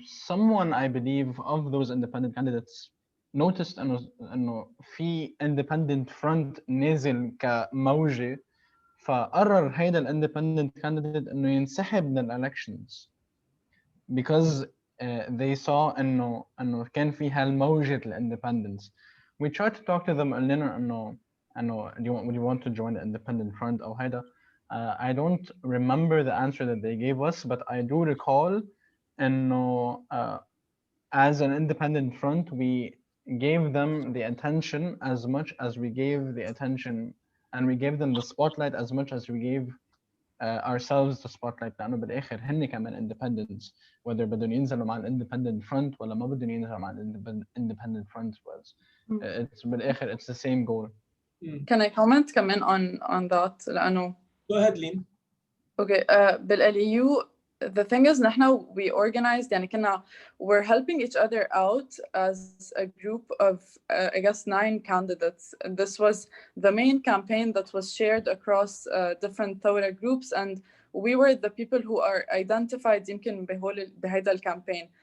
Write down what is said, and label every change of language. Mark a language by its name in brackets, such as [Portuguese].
[English] someone I believe of those independent candidates noticed [Arabic] إنه في independent front نازل كموجة فقرر هيدا الاندبندنت كانديديت انه ينسحب من الالكشنز [English] because they saw [Arabic] انه كان في هالموجة الاندبندنس. [English] We tried to talk to them [Arabic] قلنا انه [English] would you want to join the independent front او هيدا. I don't remember the answer that they gave us, but I do recall [Arabic] انه [English] as an independent front we gave them the attention as much as we gave the attention and we gave them the spotlight as much as we gave ourselves the spotlight. [Arabic] لأنه بالآخر هن كمان independents whether بدهم ينزلوا مع independent front ولا ما بدهم ينزلوا مع independent front was it's بالآخر [English] it's the same goal. Can I comment كمان on that لأنه Go ahead, Leen. Okay, بالLEU the thing is نحن we organized يعني [Arabic] كنا [English] we're helping each other out as a group of I guess 9 candidates. And this was the main campaign that was shared across different Thawra groups and we were the people who are identified [Arabic] يمكن بهيدا الكامبين.